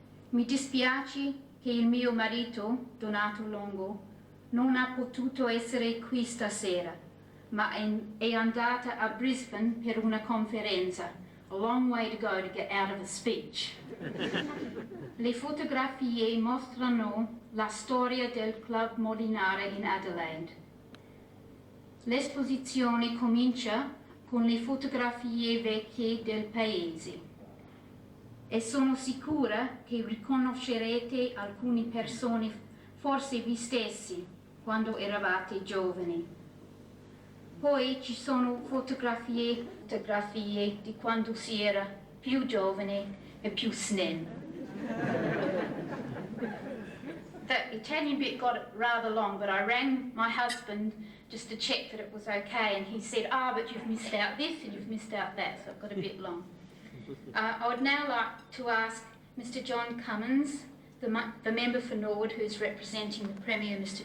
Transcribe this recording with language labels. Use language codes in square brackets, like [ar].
[it] Mi dispiace che il mio marito, Donato Longo, non ha potuto essere qui stasera, ma è andata a Brisbane per una conferenza. [en] A long way to go to get out of a speech. [it] Le fotografie mostrano la storia del Club Molinara in Adelaide. L'esposizione comincia con le fotografie vecchie del paese e sono sicura che riconoscerete alcune persone, forse vi stessi, quando eravate giovani. Poi ci sono fotografie di quando si era più giovane e più snello. [en] The Italian bit got rather long, but I rang my husband just to check that it was okay, and he said, but you've missed out this and you've missed out that, so it got a bit long. I would now like to ask Mr. John Cummins, the member for Norwood, who's representing the Premier, Mr.